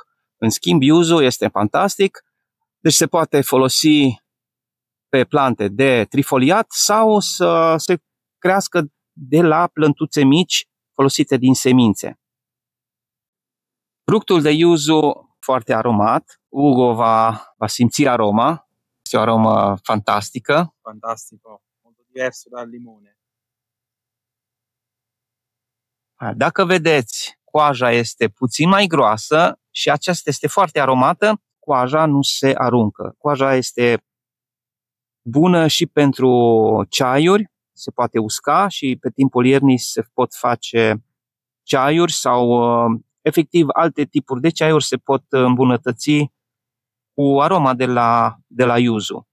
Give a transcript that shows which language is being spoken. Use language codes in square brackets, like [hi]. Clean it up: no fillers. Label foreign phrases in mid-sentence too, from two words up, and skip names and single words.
[ro] În schimb, yuzu este fantastic, deci se poate folosi pe plante de trifoliat sau să se crească de la plântuțe mici folosite din semințe. Fructul de yuzu foarte aromat, Ugo va simți aroma, este o aromă fantastică. [it] Fantastico, molto diverso dal limone. [ro] Dacă vedeți, coaja este puțin mai groasă și aceasta este foarte aromată, coaja nu se aruncă. Coaja este bună și pentru ceaiuri, se poate usca și pe timpul iernii se pot face ceaiuri sau efectiv alte tipuri de ceaiuri se pot îmbunătăți cu aroma de la yuzu.